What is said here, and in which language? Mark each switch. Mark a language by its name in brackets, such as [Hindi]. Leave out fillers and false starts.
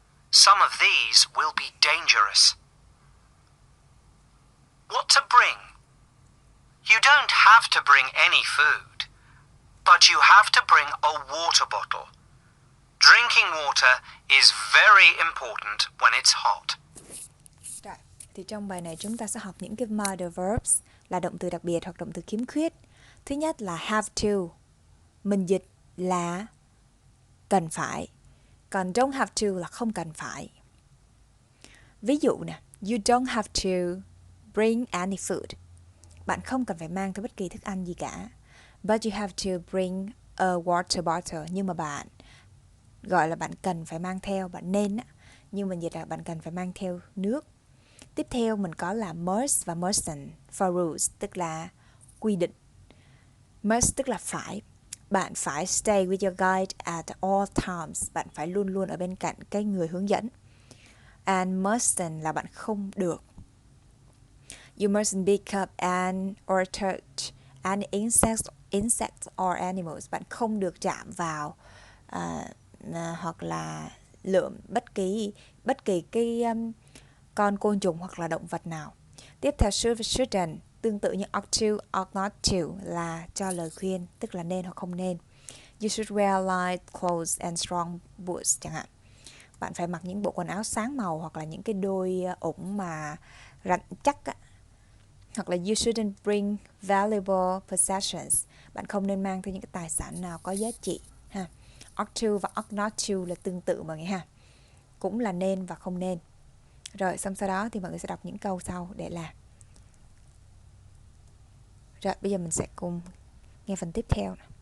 [English] Some of these will be dangerous. What to bring? You don't have to bring any food, but you have to bring a water bottle. Drinking water is very important when it's hot. [Vietnamese] Rồi, thì trong bài này chúng ta sẽ học những cái modal verbs là động từ đặc biệt hoặc động từ khiếm khuyết. Thứ nhất là have to. Mình dịch là cần phải. Còn don't have to là không cần phải. Ví dụ nè, [English] you don't have to bring any food. [Vietnamese] Bạn không cần phải mang theo bất kỳ thức ăn gì cả. [English] But you have to bring a water bottle. [Vietnamese] Nhưng mà bạn gọi là bạn cần phải mang theo, bạn nên á. Nhưng mình dịch là bạn cần phải mang theo nước. Tiếp theo mình có là must và mustn't [English] for rules, [Vietnamese] tức là quy định. Must tức là phải. Bạn phải [English] stay with your guide at all times. [Vietnamese] Bạn phải luôn luôn ở bên cạnh cái người hướng dẫn. [English] And mustn't [Vietnamese] là bạn không được. [English] You mustn't pick up or touch any insects or animals. [Vietnamese] Bạn không được chạm vào hoặc là lượm bất kỳ cái con côn trùng hoặc là động vật nào. Tiếp theo shouldn't tương tự như ought to, ought not to là cho lời khuyên, tức là nên hoặc không nên. [English] You should wear light clothes and strong boots [Vietnamese] chẳng hạn. Bạn phải mặc những bộ quần áo sáng màu hoặc là những cái đôi ủng mà rắn chắc á. Hoặc là [English] you shouldn't bring valuable possessions. [Vietnamese] Bạn không nên mang theo những cái tài sản nào có giá trị ha. Ought to và ought not to là tương tự mọi người ha. Cũng là nên và không nên. Rồi xong sau đó thì mọi người sẽ đọc những câu sau để làm. Rồi bây giờ mình sẽ cùng nghe phần tiếp theo.